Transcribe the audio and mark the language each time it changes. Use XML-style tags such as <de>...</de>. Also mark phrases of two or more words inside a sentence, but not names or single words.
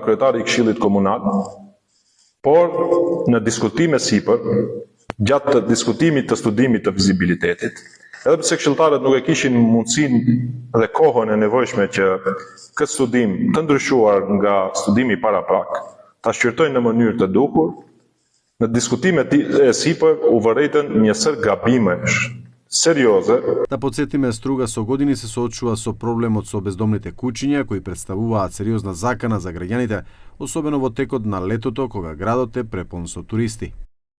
<sq>kryetari i Këshillit Komunal, por në diskutime sipër, gjatë të diskutimit të studimit të vizibilitetit, edhe pse këshilltarët nuk e kishin mundësinë dhe kohën e nevojshme që këtë studim të ndryshuar nga studimi paraprak ta shqyrtojnë në mënyrë të duhur, në diskutimet e sipër u vërejtën një sër gabimesh сериоза.</sq> <mk>Да подсетиме, Струга со години се соочува со проблемот со бездомните куќиња кои представуваат сериозна закана за граѓаните, особено во текот на летото кога градот е препон со туристи.</mk>